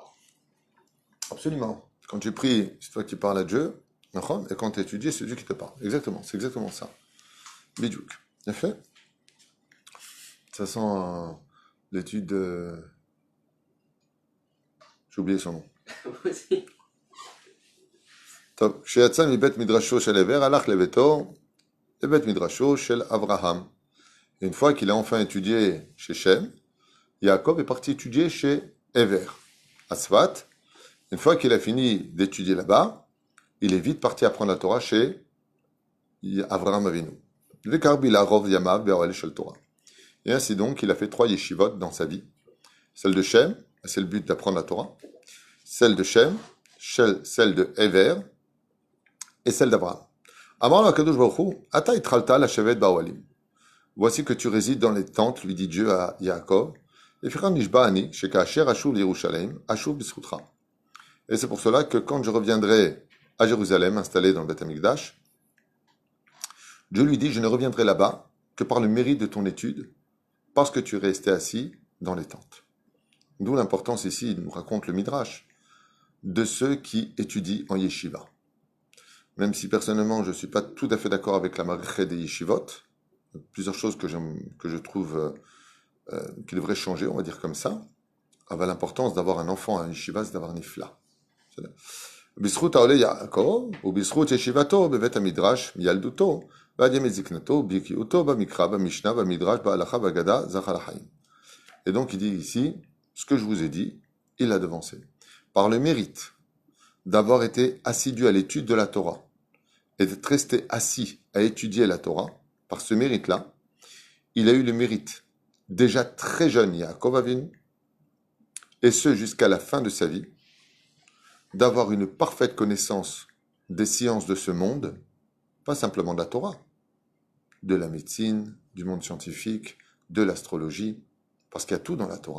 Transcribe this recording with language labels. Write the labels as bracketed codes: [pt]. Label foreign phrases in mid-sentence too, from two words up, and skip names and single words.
[fr] Absolument. Quand tu pries, c'est toi qui parles à Dieu, et quand tu étudies, c'est Dieu qui te parle. Exactement, c'est exactement ça. Bidjouk. Bien fait. Ça sent l'étude de... J'ai oublié son nom. Moi aussi. [he] טוב, כשיצא מבית מדרשו של עבר, הלך לביתו, לבית מדרשו של אברהם. [fr] Et une fois qu'il a enfin étudié chez Shem, Yaakov est parti étudier chez Ever, à Sfat. Une fois qu'il a fini d'étudier là-bas, il est vite parti apprendre la Torah chez Avraham Avinu. Et ainsi donc, il a fait 3 yeshivot dans sa vie. Celle de Shem, c'est le but d'apprendre la Torah. Celle de Shem, celle de Ever, et celle d'Abraham. [he] אמר לו הקדוש ברוך הוא, אתה התרגלת לשבת באהלים. [fr] Voici que tu résides dans les tentes, lui dit Dieu à Yaakov. Et c'est pour cela que quand je reviendrai à Jérusalem, installé dans le Beth Amikdash, Dieu lui dit, je ne reviendrai là-bas que par le mérite de ton étude, parce que tu es resté assis dans les tentes. D'où l'importance ici, il nous raconte le Midrash, de ceux qui étudient en yeshiva. Même si personnellement je ne suis pas tout à fait d'accord avec la marche des yeshivot, plusieurs choses que je trouve qui devraient changer, on va dire comme ça. Avec l'importance d'avoir un enfant à un yeshiva, c'est d'avoir nifla. [he] בזכות העולה יעקב, ובזכות ישיבתו בבית המדרש מילדותו, ועד ימי זקנתו, בקיאותו במקרא, במשנה, במדרש, בהלכה, בהגדה, זכה לחיים. [fr] Et donc il dit ici, ce que je vous ai dit, il l'a devancé. Par le mérite d'avoir été assidu à l'étude de la Torah, et d'être resté assis à étudier la Torah, par ce mérite-là, il a eu le mérite, déjà très jeune, Yaakov Avinu, et ce jusqu'à la fin de sa vie, d'avoir une parfaite connaissance des sciences de ce monde, pas simplement de la Torah, de la médecine, du monde scientifique, de l'astrologie, parce qu'il y a tout dans la Torah.